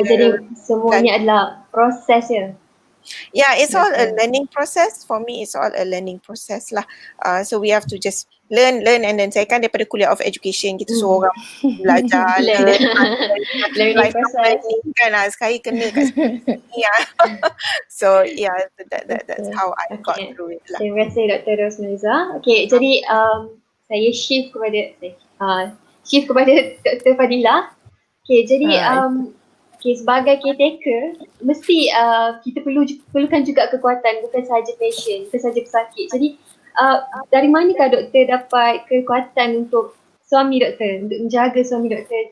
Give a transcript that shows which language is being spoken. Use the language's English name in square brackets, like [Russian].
[Malay] Jadi semuanya adalah proses ya. [English] Yeah, it's all a learning process. For me, it's all a learning process lah. So we have to just learn and then [Malay] saya kan daripada kuliah [English] of education, [Malay] kita suruh orang belajar [English] learning process [Malay] kan sekali kena kat sini. [English] So yeah, that's how I got through it lah. [Malay] Terima kasih Dr. Rosmaliza. Okay, jadi saya shift kepada Dr. Fadila. Okay, jadi sebagai caretaker, mesti kita perlukan juga kekuatan, bukan sahaja patient, bukan sahaja pesakit. Jadi dari manakah doktor dapat kekuatan untuk suami doktor, untuk menjaga suami doktor?